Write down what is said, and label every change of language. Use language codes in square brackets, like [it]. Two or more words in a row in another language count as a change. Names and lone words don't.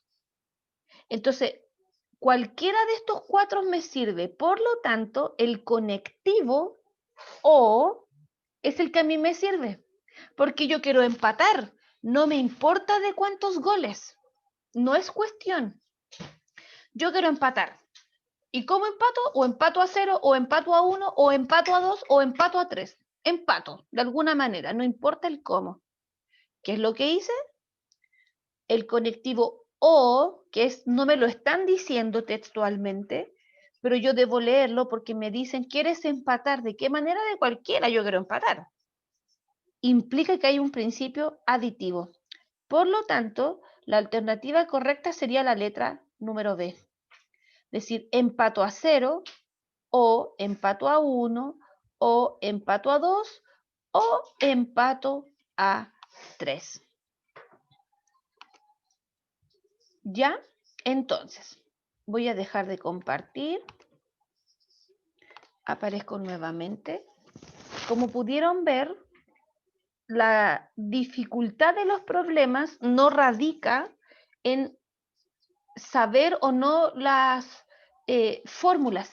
[es] Entonces, cualquiera de estos 4 me sirve. Por lo tanto, el conectivo o es el que a mí me sirve. Porque yo quiero empatar. No me importa de cuántos goles. No es cuestión. Yo quiero empatar. ¿Y cómo empato? O empato a 0, o empato a 1, o empato a 2, o empato a 3. Empato, de alguna manera, no importa el cómo. ¿Qué es lo que hice? El conectivo o, que es, no me lo están diciendo textualmente, pero yo debo leerlo porque me dicen, ¿quieres empatar? ¿De qué manera? De cualquiera yo quiero empatar. Implica que hay un principio aditivo. Por lo tanto, la alternativa correcta sería la letra número B. Es decir, empato a 0, o empato a 1, o empato a 2, o empato a 3. ¿Ya? Entonces, voy a dejar de compartir. Aparezco nuevamente. Como pudieron ver, la dificultad de los problemas no radica en saber o no las fórmulas.